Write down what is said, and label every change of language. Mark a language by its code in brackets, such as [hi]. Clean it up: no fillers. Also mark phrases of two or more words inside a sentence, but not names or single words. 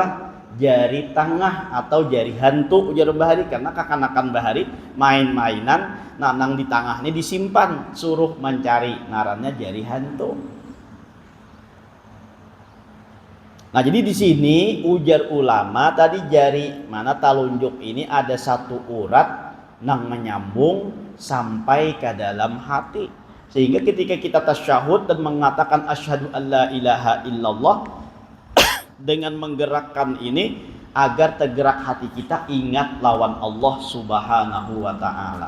[bjn] Jari tengah atau jari hantu ujar bahari karena kakanakan bahari main-mainan nah nang di tengah ini disimpan suruh mencari narannya jari hantu. Nah jadi di sini ujar ulama tadi jari mana telunjuk ini ada satu urat nang menyambung sampai ke dalam hati sehingga ketika kita tasyahud dan mengatakan [ar] أشهد أن لا إله إلا الله [bjn] dengan menggerakkan ini agar tergerak hati kita ingat lawan Allah [ar] سبحانه وتعالى.